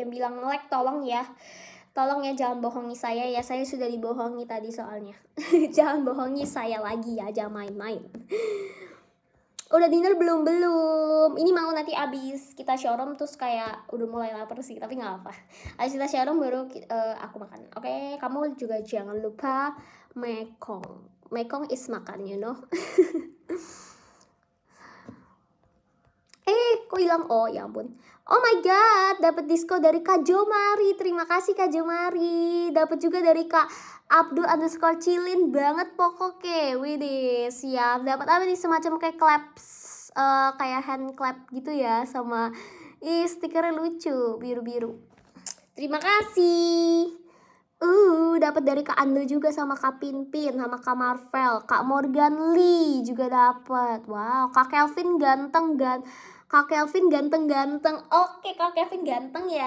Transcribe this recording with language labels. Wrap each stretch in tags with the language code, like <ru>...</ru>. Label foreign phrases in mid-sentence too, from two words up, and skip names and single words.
<id>Yang bilang nge-lag tolong ya jangan bohongi saya ya, saya sudah dibohongi tadi soalnya. Jangan bohongi saya lagi ya, jangan main-main. Udah dinner belum? Ini mau nanti abis kita showroom terus kayak udah mulai lapar sih, tapi nggak apa. Abis kita showroom baru aku makan. Oke, kamu juga jangan lupa mekong is makan,</id> <en>you know.</en> <id>Kok hilang? Oh ya ampun.</id> <en>Oh my god,</en> <id>dapat diskon dari Kak Jomari. Terima kasih Kak Jomari. Dapat juga dari Kak Abdul_Cilin banget pokoknya. Widih, siap. Dapat apa nih, semacam kayak claps, kayak</id> <en>hand clap</en> <id>gitu ya, sama stikernya lucu biru-biru. Terima kasih. Dapat dari Kak Ando juga, sama Kak Pinpin, sama Kak Marvel, Kak Morgan Lee juga dapat. Wow, Kak Kelvin ganteng. Oke, Kak Kevin ganteng ya.</id>